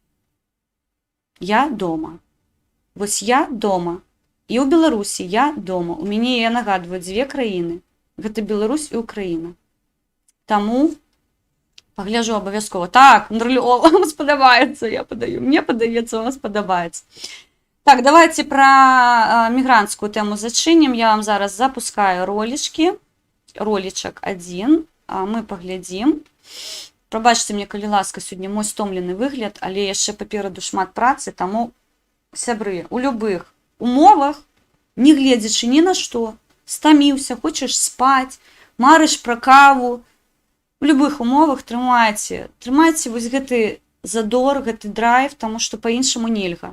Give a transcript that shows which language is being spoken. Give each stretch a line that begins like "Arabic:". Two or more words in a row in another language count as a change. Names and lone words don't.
Belarusian: Я дома. Вось я дома. І ў Беларусі я дома. У мяне, я нагадваю, дзве краіны. Гэта Беларусь і Украіна. Таму пагляджу абавязкова. Так, Нурлёва, вам спадабаецца, я падаю. Мне падаецца, вам спадабаецца. Так, давайте про мігрантскую тему зачынім. Я вам зараз запускаю ролічкі. Ролічак один. Мы паглядзім. Прабачце мне, калі ласка, сёння мой стомлены выгляд, але яшчэ папераду шмат працы, таму, сябры, у любых умовах, не гледзячы ні на што, стаміўся, хочаш спаць, марыш пра каву, у любых умовах трымайце вось гэты задор, гэты драйв, таму што па-іншаму нельга.